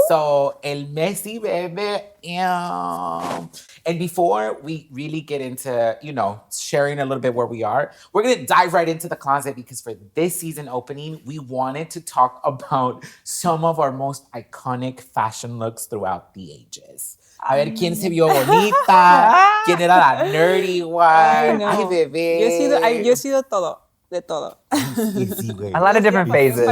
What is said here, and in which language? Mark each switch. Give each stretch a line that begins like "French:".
English: So, el messy baby. And before we really get into, sharing a little bit where we are, we're going to dive right into the closet because for this season opening, we wanted to talk about some of our most iconic fashion looks throughout the ages.
Spanish: A ver quién se vio bonita, quién era la
English: nerdy one.
Spanish: Ay, bebé. Yo he sido todo. De todo.
English: A lot of different phases.